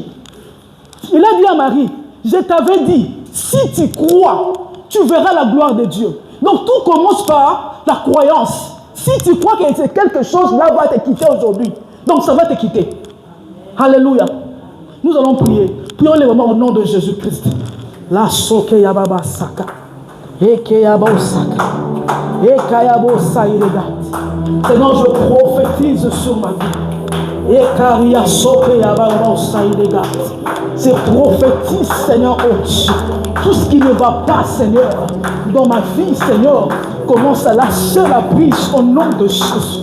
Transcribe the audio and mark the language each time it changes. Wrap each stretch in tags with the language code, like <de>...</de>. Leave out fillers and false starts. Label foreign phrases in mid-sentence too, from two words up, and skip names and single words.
<fr>Il a dit à Marie, je t'avais dit, si tu crois, tu verras la gloire de Dieu. Donc tout commence par la croyance. Si tu crois que c'est quelque chose, là va te quitter aujourd'hui. Donc ça va te quitter. Alléluia. Nous allons prier. Prions les moments au nom de Jésus-Christ. La soke yababa saka. Eke yaba saka. Eka yabo saïregat. Seigneur, je prophétise sur ma vie. Eka soke yaba saïregat. Je prophétise, Seigneur, tout ce qui ne va pas, Seigneur, dans ma vie, Seigneur, commence à lâcher la prise au nom de Jésus.</fr>